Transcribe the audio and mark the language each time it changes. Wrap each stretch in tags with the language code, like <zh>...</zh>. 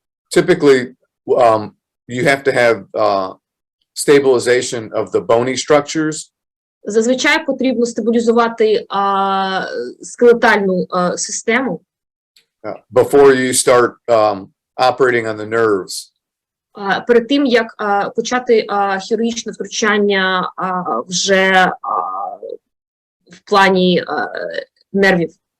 <en>Typically, you have to have stabilization of the bony structures.</en> <uk>Зазвичай потрібно стабілізувати скелетальну систему.</uk> <en>Before you start operating on the nerves.</en> <uk>Перед тим, як почати хірургічне втручання вже в плані нервів.</uk>